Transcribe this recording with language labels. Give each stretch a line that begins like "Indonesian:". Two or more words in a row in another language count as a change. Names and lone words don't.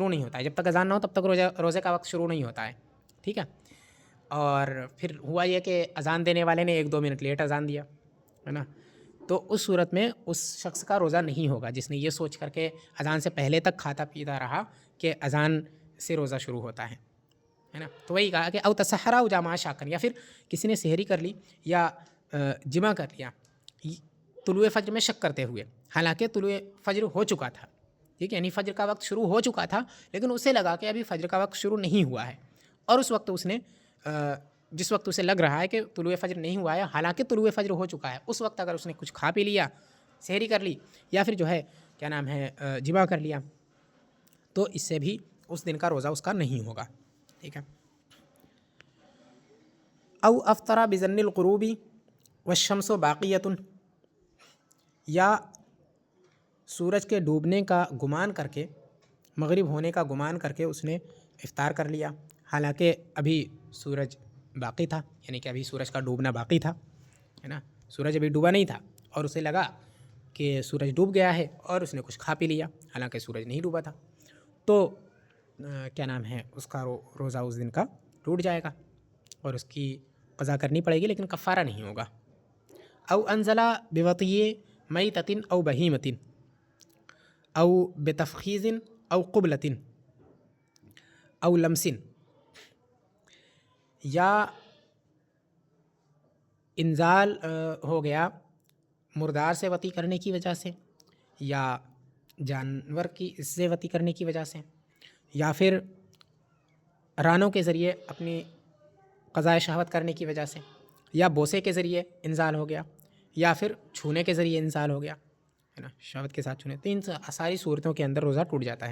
Urdu: شروع نہیں ہوتا ہے، جب تک اذان نہ ہو تب تک روزے کا وقت شروع نہیں ہوتا ہے، ٹھیک ہے، اور پھر ہوا یہ کہ اذان دینے والے نے 1-2 منٹ لیٹ اذان دیا، ہے نا، تو اس صورت میں اس شخص کا روزہ نہیں ہوگا جس نے یہ سوچ کر کے اذان سے پہلے تک کھاتا پیتا رہا کہ اذان سے روزہ شروع ہوتا ہے نا، تو وہی کہا کہ
Arabic: او تسحر او جامع شاکن،
Urdu: یا پھر کسی نے سحری کر لی یا جمع کر لیا طلوع فجر میں شک کرتے ہوئے، حالانکہ طلوع فجر ہو چکا تھا، ٹھیک ہے، یعنی فجر کا وقت شروع ہو چکا تھا، لیکن اسے لگا کہ ابھی فجر کا وقت شروع نہیں ہوا ہے، اور اس وقت اس نے جس وقت اسے لگ رہا ہے کہ طلوع فجر نہیں ہوا ہے حالانکہ طلوع فجر ہو چکا ہے، اس وقت اگر اس نے کچھ کھا پی لیا، سحری کر لی یا پھر جو ہے کیا نام ہے جمع کر لیا، تو اس سے بھی اس دن کا روزہ اس کا نہیں ہوگا، ٹھیک ہے۔
Arabic: او افطر بظن الغروب والشمس باقیۃ،
Urdu: یا سورج کے ڈوبنے کا گمان کر کے، مغرب ہونے کا گمان کر کے اس نے افطار کر لیا، حالانکہ ابھی سورج باقی تھا، یعنی کہ ابھی سورج کا ڈوبنا باقی تھا، ہے نا، سورج ابھی ڈوبا نہیں تھا، اور اسے لگا کہ سورج ڈوب گیا ہے اور اس نے کچھ کھا پی لیا، حالانکہ سورج نہیں ڈوبا تھا، تو کیا نام ہے اس کا روزہ اس دن کا ٹوٹ جائے گا اور اس کی قضا کرنی پڑے گی، لیکن کفارہ نہیں ہوگا۔
Arabic: او انزلہ بوطی میتۃ او بہیمۃ او بتفخیذ او قبلۃ او لمس،
Urdu: یا انزال ہو گیا مردار سے وطی کرنے کی وجہ سے، یا جانور کی زیوتی کرنے کی وجہ سے، یا پھر رانوں کے ذریعے اپنی قضائے شہوت کرنے کی وجہ سے، یا بوسے کے ذریعے انزال ہو گیا، یا پھر چھونے کے ذریعے انزال ہو گیا، ہے نا، شہوت کے ساتھ چھونے، تو ان ساری صورتوں کے اندر روزہ ٹوٹ جاتا ہے۔